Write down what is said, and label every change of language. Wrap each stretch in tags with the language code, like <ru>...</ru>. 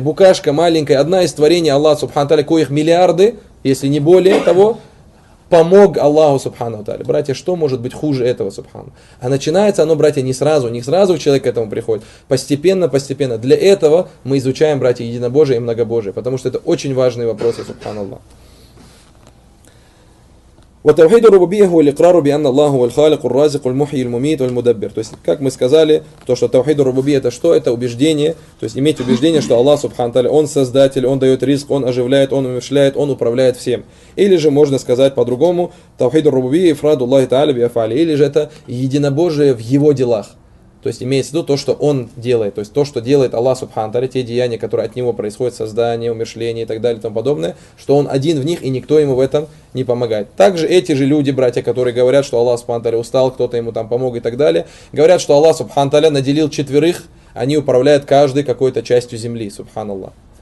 <ru>Букашка маленькая, одна из творений Аллаха Субхану Тааля, коих миллиарды, если не более того, помог Аллаху Субхану Тааля. Братья, что может быть хуже этого Субхану? А начинается оно, братья, не сразу. Не сразу человек к этому приходит. Постепенно, постепенно. Для этого мы изучаем, братья, единобожие и многобожие. Потому что это очень важные вопросы, Субхану Аллах.</ru> <ar>وتوحيد الربوبيه هو الاقرار بان الله هو الخالق الرازق المحيي المميت والمدبر.</ar> <ru>То есть, как мы сказали, то что توحيد الربوبيه это что? Это убеждение, то есть иметь убеждение, что Аллах Субхану Тааля, он создатель, он даёт риск, он оживляет, он умерщвляет, он управляет всем. Или же можно сказать по-другому:</ru> <ar>توحيد الربوبيه افراد الله تعالى بافعاله.</ar> <ru>Или же это единобожие в его делах. То есть имеется в виду то, что он делает, то есть то, что делает Аллах Субхану Тааля, те деяния, которые от него происходят, создание, умерщвление и так далее и тому подобное, что он один в них и никто ему в этом не помогает. Также эти же люди, братья, которые говорят, что Аллах Субхану Тааля устал, кто-то ему там помог и так далее, говорят, что Аллах Субхану Тааля наделил четверых, они управляют каждой какой-то частью земли, Субханаллах.</ru>